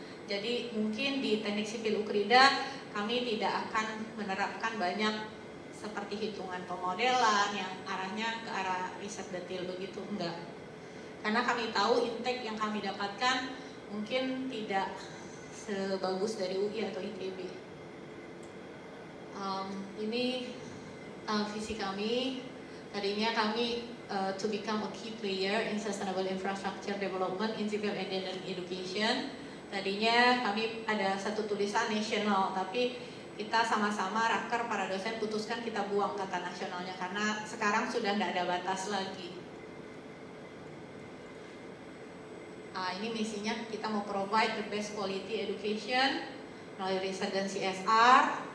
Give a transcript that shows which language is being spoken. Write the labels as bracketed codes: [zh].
[id] Jadi mungkin di teknik sipil UKRIDA kami tidak akan menerapkan banyak seperti hitungan pemodelan yang arahnya ke arah riset detail begitu, enggak. Karena kami tahu intake yang kami dapatkan mungkin tidak sebagus dari UI atau ITB. Ini visi kami. Tadinya kami [en] to become a key player in sustainable infrastructure development in civil engineering education. [id] Tadinya kami ada satu tulisan nasional, tapi kita sama-sama raker para dosen putuskan kita buang kata nasionalnya karena sekarang sudah tidak ada batas lagi. Ini misinya, kita mau [en] provide the best quality education [id] melalui riset dan CSR.